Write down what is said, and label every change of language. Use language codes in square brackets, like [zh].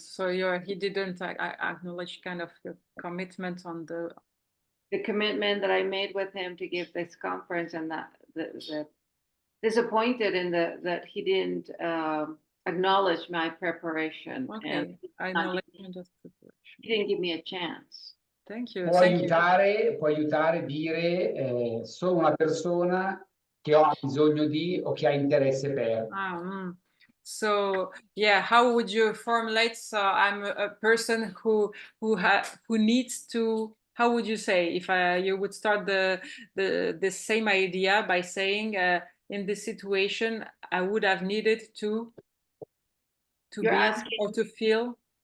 [en] So he didn't acknowledge kind of your commitment on the commitment that I made with him to give this conference, and that the disappointed in that he didn't acknowledge my preparation. Okay, and acknowledgement of preparation. He didn't give me a chance. Thank you. [it] Può aiutare a dire sono una persona che ha bisogno di o che ha interesse per. [en] So yeah, how would you formulate? So I'm a person who needs to. How would you say if you would start the same idea by saying in this situation I would have needed to be or to feel?